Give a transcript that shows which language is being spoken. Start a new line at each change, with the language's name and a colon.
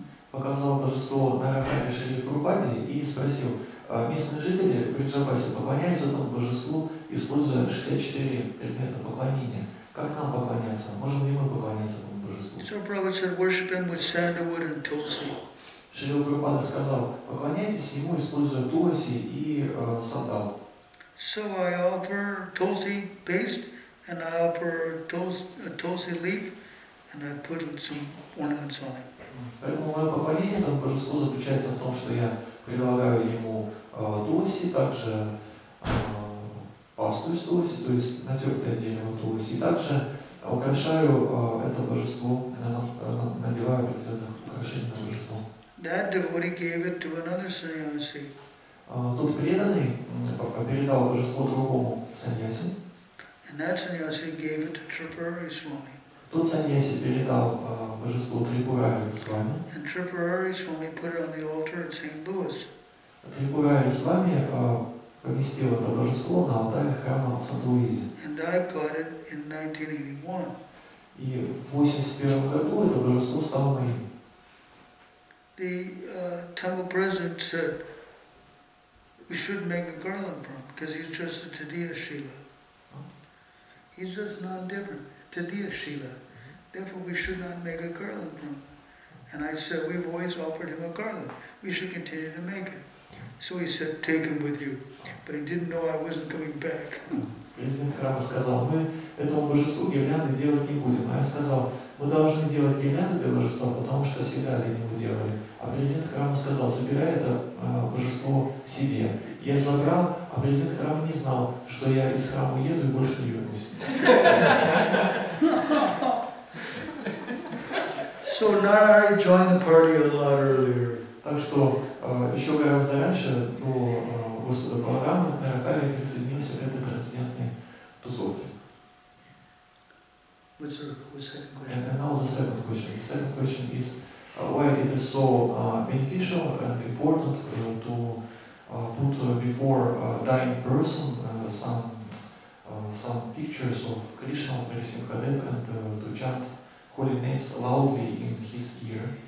Russian: Показал божество Наракари Шри Прабхупаде и спросил, местные жители в Бриджапасе поклоняются этому божеству, используя 64 предмета поклонения. Как нам поклоняться? Можем ли мы поклоняться этому божеству?
English: Srila Prabhupada said, worship him with sandalwood and tulsi.
Russian: Шри Прабхупада сказал, поклоняйтесь ему, используя туласи и сандал.
English: So I offer tulsi paste and I offer a tulsi leaf and I put some ornaments on it.
Russian: Поэтому мое поклонение этому божеству заключается в том, что я предлагаю ему туласи, также пасту из туласи, то есть натертое дерево туласи, и также украшаю это божество, надеваю определенных украшений на божество.
English: That devotee gave it to another sannyasi.
Russian: Тот преданный передал божество другому саньяси.
English: And that sannyasi gave it to Tripurari Swami.
Russian: Тот саньяси передал божество Трипурари Свами.
English: And Tripurari Swami put it on the altar at St. Louis.
Russian: Трипурари Свами поместил это божество на алтаре храма в Сан-Луизе.
English: And I got it in 1981.
Russian: И в 1981 году это божество стало моим.
English: The temple president said we should make a garland from him because he's just a Tadiya Shila. He's just non-different, Tadiya Shila. Therefore we should not make a garland from him. And I said, we've always offered him a garland. We should continue to make it. So he said, take him with you. But he didn't know I wasn't coming back.
Russian: Президент храма сказал, мы этому божеству гирлянды делать не будем. А я сказал, мы должны делать гирлянды для божества, потому что всегда для него делали. А президент храма сказал, забирай это божество себе. Я забрал, а президент храма не знал, что я из храма уеду и больше не вернусь.
English: So Narayana joined the party a lot earlier.
Russian: Так что еще гораздо раньше, до Господа Баларама, Наракари присоединился к этой трансцендентной тусовке.
English: What's the second question? And now the second question. The second question is why it is so beneficial and important to put before a dying person some pictures of Krishna, of Narasimhadev, and to chant holy names loudly in his ear.